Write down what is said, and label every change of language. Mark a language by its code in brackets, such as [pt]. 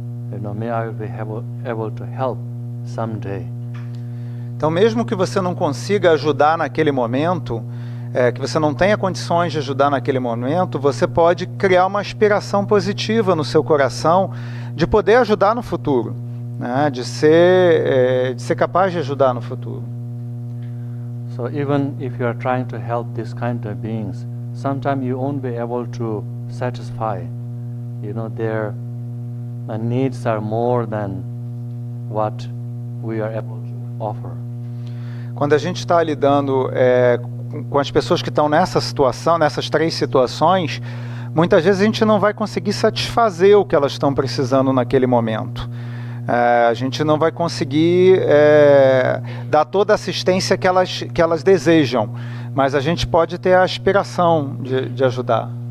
[en] May I be able to help someday. [pt] Então, mesmo que você não consiga ajudar naquele momento, que você não tenha condições de ajudar naquele momento, você pode criar uma aspiração positiva no seu coração de poder ajudar no futuro, né? de ser capaz de ajudar no futuro. [en] So even if you are trying to help this kind of beings, sometimes you won't be able to satisfy. Their needs are more than what we are able to offer. [pt] Quando a gente está lidando com as pessoas que estão nessa situação, nessas 3 situações, muitas vezes a gente não vai conseguir satisfazer o que elas estão precisando naquele momento. A gente não vai conseguir dar toda a assistência que elas desejam, mas a gente pode ter a aspiração de ajudar.